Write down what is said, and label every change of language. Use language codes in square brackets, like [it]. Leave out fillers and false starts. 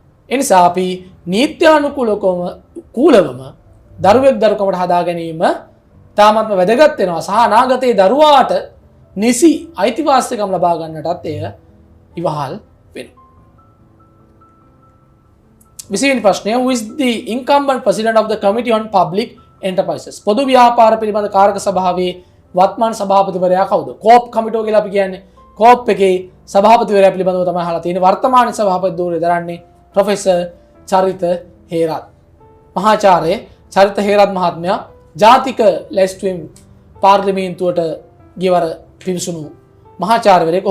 [si] ඒ නිසා අපි නීත්‍යානුකූලවම දරුවෙක් දරුකමට හදා ගැනීම තාමත්ම වැදගත් වෙනවා සහ අනාගතයේ දරුවාට නිසි අයිතිවාසිකම් ලබා ගන්නටත් එය ඉවහල් වෙනවා. 20 වෙනි ප්‍රශ්නය, [en] who is the incumbent president of the committee on public enterprises? [si] පොදු ව්‍යාපාර පිළිබඳ කාරක සභාවේ වත්මන් සභාපතිවරයා කවුද? කෝප් කමිටුව කියලා අපි කියන්නේ. කෝප් එකේ සභාපතිවරයා පිළිබඳව තමයි අහලා තියෙන්නේ. වර්තමාන සභාපති ධූරය දරන්නේ ප්‍රොෆෙසර් චරිත හේරත්. මහාචාර්ය චරිත හේරත් මහත්මයා ජාතික ලැයිස්තුවෙන් පාර්ලිමේන්තුවට ගියවර පිවිසුණු මහාචාර්යවරයෙක්.